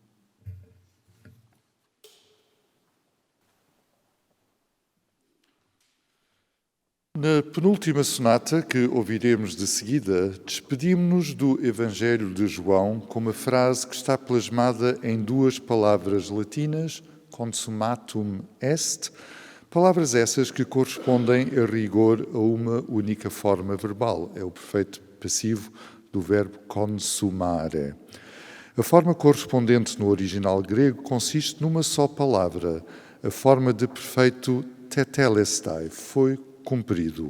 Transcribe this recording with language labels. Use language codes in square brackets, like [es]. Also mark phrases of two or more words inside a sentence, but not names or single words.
[pt] Na penúltima sonata, que ouviremos de seguida, despedimos-nos do Evangelho de João com uma frase que está plasmada em duas palavras latinas, [la] consumatum est, [pt] palavras essas que correspondem a rigor a uma única forma verbal. É o perfeito passivo do verbo consumare. A forma correspondente no original grego consiste numa só palavra, a forma de perfeito tetelestai, foi cumprido.